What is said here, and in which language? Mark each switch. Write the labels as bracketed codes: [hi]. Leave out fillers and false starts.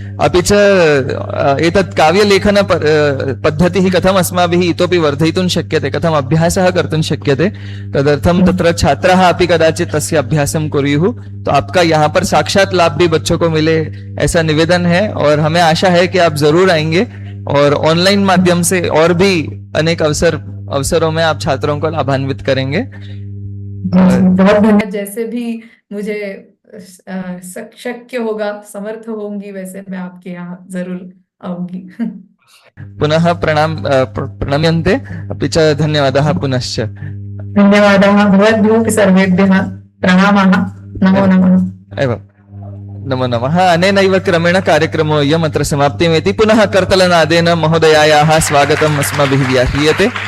[sa] अपि च एतत् काव्यलेखन पद्धतिः कथम् अस्माभिः इतोपि वर्धयितुं शक्यते, कथम् अभ्यासः कर्तुं शक्यते, तदर्थं तत्र छात्राः अपि कदाचित् तस्य अभ्यासं कुर्युः, [hi] तो आपका यहाँ पर साक्षात लाभ भी बच्चों को मिले, ऐसा निवेदन है। और हमें आशा है कि आप जरूर आएंगे और ऑनलाइन माध्यम से और भी अनेक अवसरों में आप छात्रों को लाभान्वित करेंगे। बहुत धन्यवाद। जैसे भी मुझे शक्य होगा, समर्थ होंगी, वैसे मैं आपके यहाँ जरूर आऊंगी। [sa] पुनः प्रणम्यन्ते, अपि च धन्यवादः पुनश्च। धन्यवादः भवद्भ्योऽपि सर्वेभ्यः प्रणामाः। नमो नमः। एवं नमो नमः। अनेनैव क्रमेण कार्यक्रमोऽयम् अत्र समाप्तिमेति। पुनः कर्तलनादेन महोदयायाः स्वागतम् अस्माभिः व्याह्रियते।